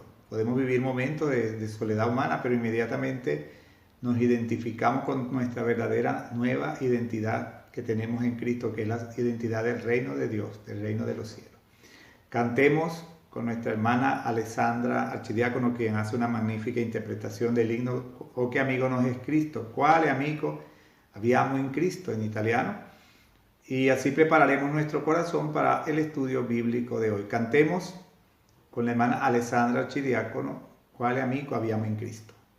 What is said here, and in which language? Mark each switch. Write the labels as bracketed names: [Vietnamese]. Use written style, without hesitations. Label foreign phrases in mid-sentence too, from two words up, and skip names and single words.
[Spanish] Podemos vivir momentos de soledad humana, pero inmediatamente nos identificamos con nuestra verdadera nueva identidad que tenemos en Cristo, que es la identidad del reino de Dios, del reino de los cielos. Cantemos con nuestra hermana Alessandra Archidiácono, quien hace una magnífica interpretación del himno "Oh che amigo nos es Cristo", "Quale amico abbiamo in Cristo" en italiano. Y así prepararemos nuestro corazón para el estudio bíblico de hoy. Cantemos con la hermana Alessandra Archidiácono "Quale amico abbiamo in Cristo".